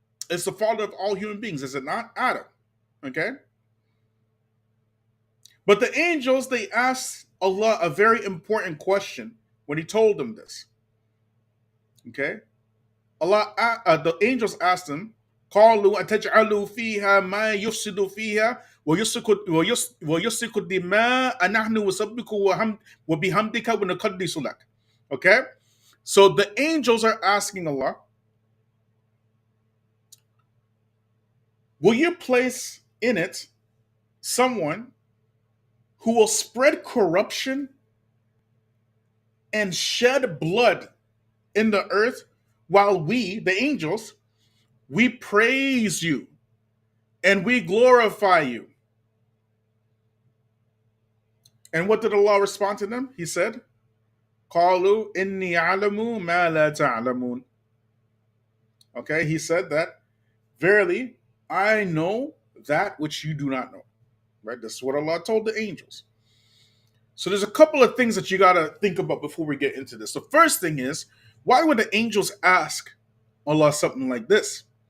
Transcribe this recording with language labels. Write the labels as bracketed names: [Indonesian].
[English] It's the father of all human beings, is it not? Adam. Okay? But the angels, they asked Allah a very important question when He told them this. Okay? The angels asked him, [Arabic] قالوا أتجعل فيها ما يفسد فيها ويسفك الدماء نحن نسبح وبحمدك ونقدس لك. [English] Okay? So the angels are asking Allah, will you place in it someone who will spread corruption and shed blood in the earth while we, the angels, we praise you and we glorify you? And what did Allah respond to them? He said, [Arabic] قَالُوا إِنِّي أَعْلَمُ مَا لَا تَعْلَمُونَ. [English] Okay, He said that, verily, I know that which you do not know. Right? This is what Allah told the angels. So there's a couple of things that you got to think about before we get into this. The first thing is, why would the angels ask Allah something like this?